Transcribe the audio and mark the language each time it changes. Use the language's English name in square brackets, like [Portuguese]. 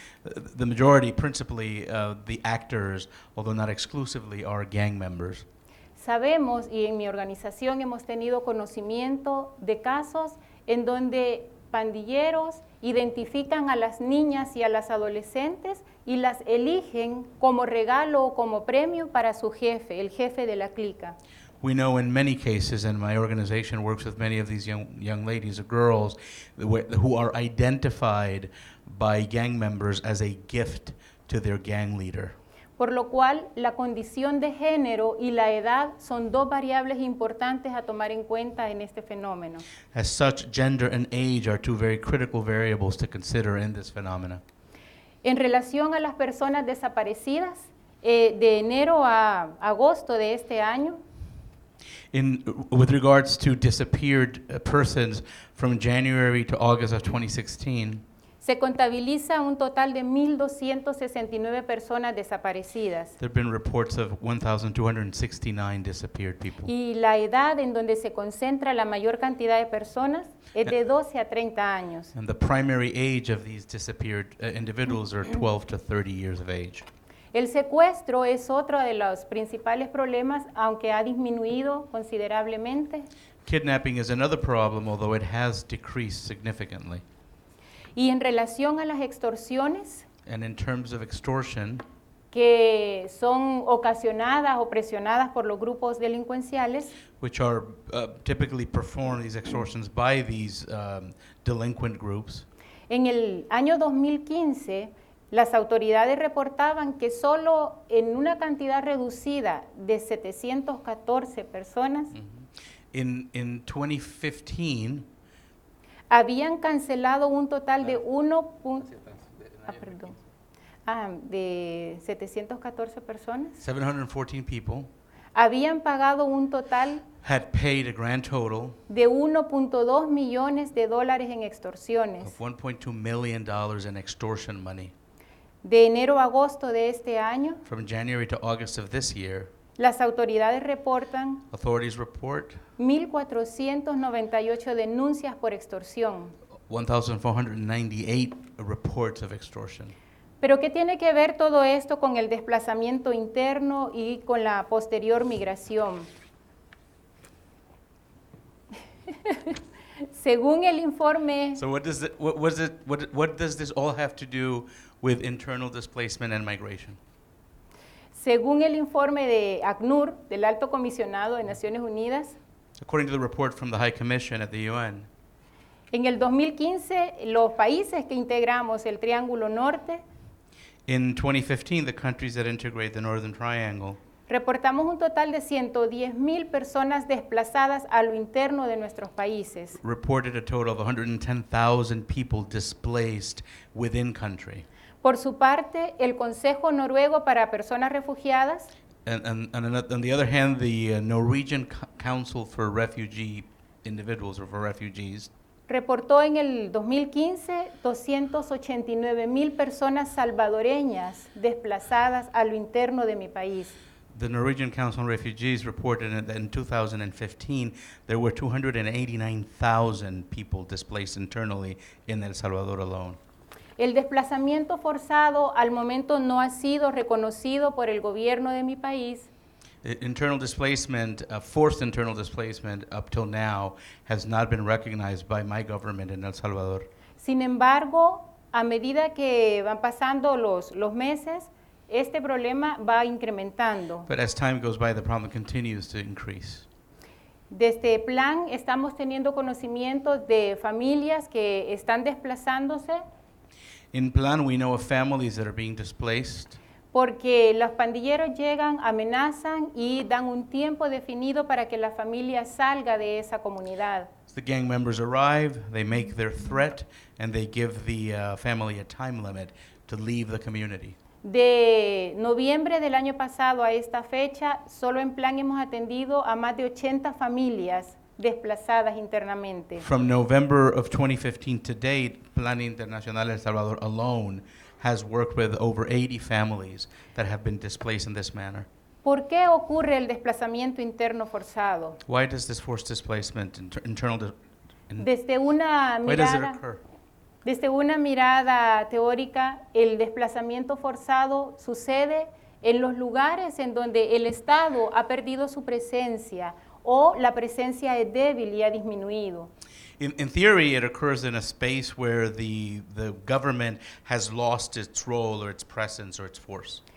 [English] And the majority, principally the actors, although not exclusively, are gang members. [Spanish] Sabemos, y en mi organización hemos tenido conocimiento de casos en donde pandilleros identifican a las niñas y a las adolescentes y las eligen como regalo o como premio para su jefe, el jefe de la clica. [English] We know in many cases, and my organization works with many of these young ladies or girls who are identified by gang members as a gift to their gang leader. [Spanish] Por lo cual, la condición de género y la edad son dos variables importantes a tomar en cuenta en este fenómeno. [English] As such, gender and age are two very critical variables to consider in this phenomena. [Spanish] En relación a las personas desaparecidas, de enero a agosto de este año, [English] With regards to disappeared persons from January to August of 2016, [Spanish] se contabiliza un total de 1.269 personas desaparecidas. [English] there have been reports of 1,269 disappeared people. [Spanish] Y la edad en donde se concentra la mayor cantidad de personas es de 12 a 30 años. [English] And the primary age of these disappeared individuals are 12 to 30 years of age. [Spanish] El secuestro es otro de los principales problemas, aunque ha disminuido considerablemente. [English] Kidnapping is another problem, although it has decreased significantly. [Spanish] Y en relación a las extorsiones, [English] And in terms of extortion, [Spanish] que son ocasionadas o presionadas por los grupos delincuenciales, [English] which are typically performed, these extortions, by these delinquent groups, [Spanish] en el año 2015, las autoridades reportaban que solo en una cantidad reducida de 714 personas [English] in 2015, [Spanish] habían cancelado un total de de 714 personas, [English] 714 people [Spanish] habían pagado un total [English] had paid a grand total [Spanish] de 1.2 millones de dólares en extorsiones. [English] of $1.2 million in extortion money. [Spanish] De enero a agosto de este año, [English] From January to August of this year, [Spanish] Las autoridades reportan [English] authorities report [Spanish] 1.498 denuncias por extorsión. [English] 1,498 reports of extortion. [Spanish] Pero ¿qué tiene que ver todo esto con el desplazamiento interno y con la posterior migración? Según el informe, [English] So what does this all have to do with internal displacement and migration? [Spanish] según el informe de ACNUR, del Alto Comisionado de Naciones Unidas, [English] According to the report from the High Commission at the UN, [Spanish] en el 2015 los países que integramos el Triángulo Norte [English] in 2015, the countries that integrate the Northern Triangle [Spanish] reportamos un total de 110.000 personas desplazadas a lo interno de nuestros países. [English] reported a total of 110,000 people displaced within country. [Spanish] Por su parte, el Consejo Noruego para Personas Refugiadas [English] And on the other hand, the Norwegian Council for Refugee Individuals or for Refugees [Spanish] reportó en el 2015 289.000 personas salvadoreñas desplazadas a lo interno de mi país. [English] The Norwegian Council on Refugees reported that in 2015 there were 289,000 people displaced internally in El Salvador alone. [Spanish] El desplazamiento forzado al momento no ha sido reconocido por el gobierno de mi país, [English] Internal displacement, forced internal displacement up till now has not been recognized by my government in El Salvador. [Spanish] sin embargo, a medida que van pasando los meses, este problema va incrementando. [English] But as time goes by, the problem continues to increase. [Spanish] Desde Plan estamos teniendo conocimiento de familias que están desplazándose [English] In Plan, we know of families that are being displaced [Spanish] porque los pandilleros llegan, amenazan y dan un tiempo definido para que la familia salga de esa comunidad. [English] The gang members arrive, they make their threat, and they give the family a time limit to leave the community. [Spanish] De noviembre del año pasado a esta fecha, solo en Plan hemos atendido a más de 80 familias desplazadas internamente. [English] From November of 2015 to date, Plan Internacional El Salvador alone has worked with over 80 families that have been displaced in this manner. [Spanish] ¿Por qué ocurre el desplazamiento interno forzado? [English] Why does this forced displacement, [Spanish] Desde una [English] why does it [Spanish] mirada, [English] occur? [Spanish] desde una mirada teórica, el desplazamiento forzado sucede en los lugares en donde el Estado ha perdido su presencia o la presencia es débil y ha disminuido. [English] In theory, it occurs in a space where the government has lost its role or its presence or its force.